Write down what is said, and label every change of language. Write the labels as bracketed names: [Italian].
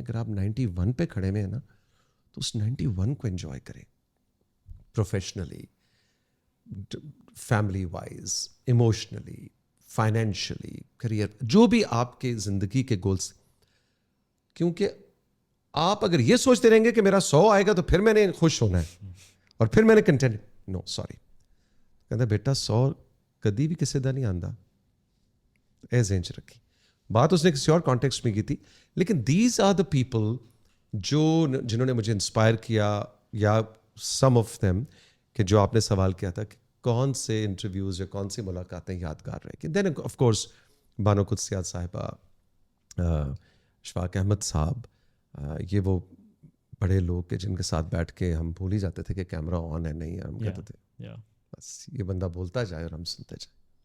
[Urdu] اگر آپ 91 پہ کھڑے ہوئے ہیں نا, تو اس 91 کو انجوائے کریں, professionally, family wise, emotionally, financially, career, جو بھی آپ کے زندگی کے گولس. کیونکہ آپ اگر یہ سوچتے رہیں گے کہ میرا 100 آئے گا تو پھر میں نے خوش ہونا ہے اور پھر میں نے کنٹینٹ, نو سوری. [Punjabi] کہتا بیٹا 100 کدی بھی کسی دا نہیں آندا, اے ذہن چ رکھی. [Urdu] بات اس نے کسی اور کانٹیکسٹ میں کی تھی, لیکن [English] these are the people [Urdu] جنہوں نے مجھے انسپائر کیا, یا [English] some of them, [Urdu] کہ جو آپ نے سوال کیا تھا کہ کون سے انٹرویوز یا کون سی ملاقاتیں یادگار رہے گی. دین آف کورس بانو قدسیات صاحبہ, اشفاق احمد صاحب, یہ وہ بڑے لوگ کہ جن کے ساتھ بیٹھ کے ہم بھول ہی جاتے تھے کہ کیمرہ آن ہے نہیں ہے, ہم کہتے تھے بس یہ بندہ بولتا جائے اور ہم سنتے جائیں.